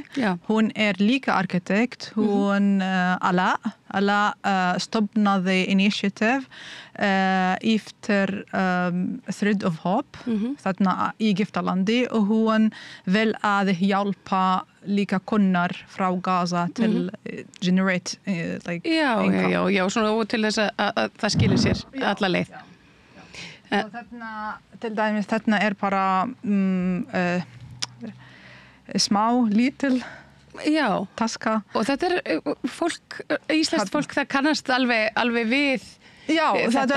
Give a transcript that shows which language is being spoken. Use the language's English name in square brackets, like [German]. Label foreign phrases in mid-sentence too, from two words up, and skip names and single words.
[Icelandic] Hún líka arkitekt. Hún Ala stofnaði initiative eftir Thread of Hope þarna í Egyptalandi og hún vil að hjálpa líka konur frá Gaza til [English] generate income. [Icelandic] Já, svona til þess að það skilir sér alla leið. Og þarna, til dæmis, þarna bara smá, lítil taska. Og þetta fólk, íslenskt fólk, það kannast alveg við þetta.